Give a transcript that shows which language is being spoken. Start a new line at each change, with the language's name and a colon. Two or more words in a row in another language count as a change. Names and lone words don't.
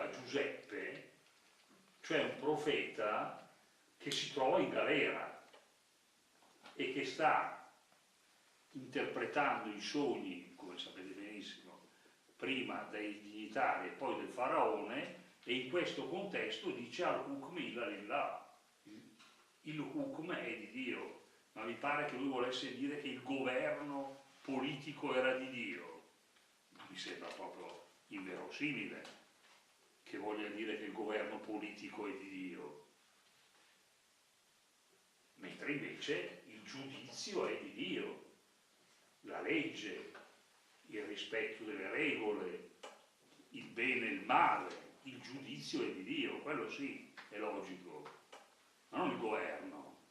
Italian: a Giuseppe, cioè un profeta che si trova in galera e che sta interpretando i sogni, come sapete benissimo, prima dei dignitari e poi del faraone, e in questo contesto dice
Arabic: الحكم إلا لله,
Italian: il hukm è di Dio, ma mi pare che lui volesse dire che il governo politico era di Dio, ma mi sembra proprio inverosimile che voglia dire che il governo politico è di Dio, mentre invece il giudizio è di Dio, la legge, il rispetto delle regole, il bene e il male, il giudizio è di Dio, quello sì, è logico, ma non il governo.